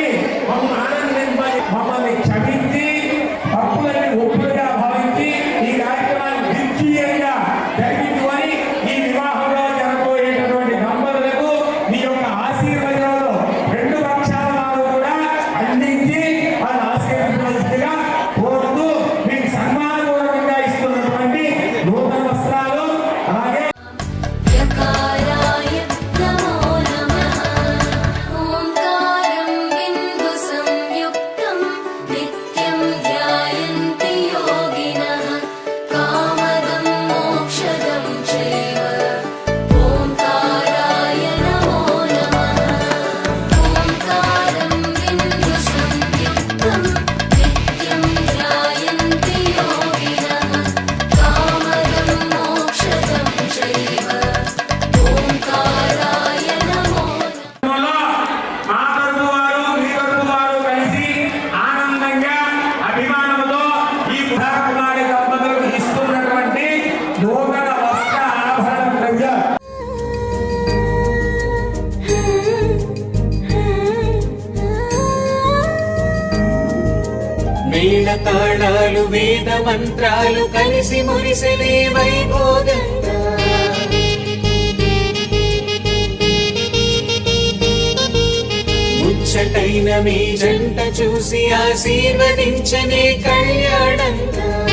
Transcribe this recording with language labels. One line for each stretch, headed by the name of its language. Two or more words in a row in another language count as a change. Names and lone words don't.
Telugu: మమ్మల్ని ఆనందింపని మమ్మల్ని క్షమించి తప్పులని ఒప్పులుగా భావించి ఈ కార్యక్రమాన్ని నిర్జీయంగా జరిపించుకొని ఈ వివాహంలో జరగబోయేటటువంటి దంపతులకు మీ యొక్క ఆశీర్వాదాలు రెండు పక్షాల వారు కూడా అందించి వాళ్ళ ఆశీర్వదించవలసిందిగా కోరుతూ మీకు సన్మానపూర్వకంగా ఇస్తున్నటువంటి నూతన వస్త్రాలు అలాగే
Sanskrit: यकाराय नमो नमः ओंकारं बिन्दुसंयुक्तं नित्यं ध्यायन्ति योगिनः कामदं मोक्षदं चैव ओंकाराय नमो नमः ओंकारं बिन्दुसंयुक्तं नित्यं ध्यायन्ति योगिनः कामदं मोक्षदं चैव ओंकाराय नमो
Telugu: లో మా తరపు వారు మీ తరపు వారు కలిసి ఆనందంగా అభిమానంతో ఈ కుమారి దంపతులకు ఇస్తున్నటువంటి నూతన వస్త్ర ఆభరణ ద్రవ్యాలు వేద తాళాలు వేద మంత్రాలు కలిసి మురిసెలే వైభోగంగా ముచ్చటైన మీ జంట చూసి ఆశీర్వదించనే కళ్యాణంగా